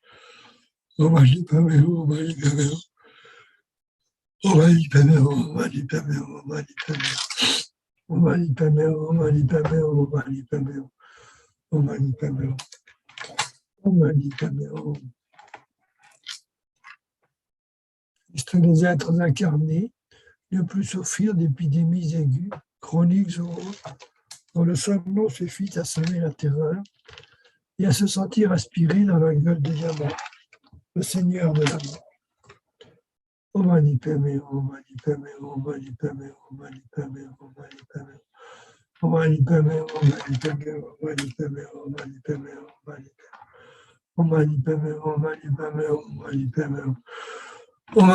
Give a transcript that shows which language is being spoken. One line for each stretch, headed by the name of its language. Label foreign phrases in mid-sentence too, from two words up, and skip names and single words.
Sanskrit: ॐ मणि पद्मे हूँ, ॐ मणि पद्मे हूँ। ॐ मणि पद्मे हूँ, ॐ मणि पद्मे हूँ, ॐ मणि पद्मे हूँ. ॐ मणि पद्मे हूँ, ॐ मणि पद्मे हूँ, ॐ मणि पद्मे हूँ. ॐ मणि पद्मे हूँ। ॐ मणि पद्मे हूँ.
French: Puissent les êtres incarnés ne plus souffrir d'épidémies aiguës, chroniques ou autres, dont le seul nom suffit à semer la terreur et à se sentir aspiré dans la gueule de Yama, le Seigneur de la mort.
Sanskrit: ॐ मणि पद्मे हूँ, ॐ मणि पद्मे हूँ, ॐ मणि पद्मे हूँ, ॐ मणि पद्मे हूँ, ॐ मणि पद्मे हूँ. ॐ मणि पद्मे हूँ, ॐ मणि पद्मे हूँ, ॐ मणि पद्मे हूँ, ॐ मणि पद्मे हूँ, ॐ मणि पद्मे हूँ. ॐ मणि पद्मे हूँ, ॐ मणि पद्मे हूँ, ॐ मणि पद्मे हूँ.